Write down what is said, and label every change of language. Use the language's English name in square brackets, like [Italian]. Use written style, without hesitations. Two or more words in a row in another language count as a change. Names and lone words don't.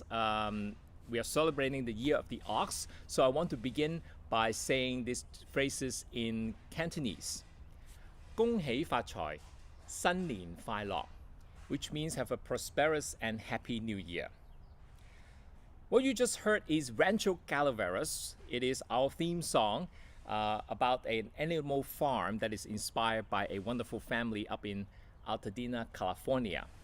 [English] We are celebrating the Year of the Ox, so I want to begin by saying these phrases in Cantonese. [Cantonese] 恭喜發財,新年快樂, [English] which means have a prosperous and happy new year. What you just heard is Rancho Calaveras. It is our theme song about an animal farm that is inspired by a wonderful family up in Altadena, California.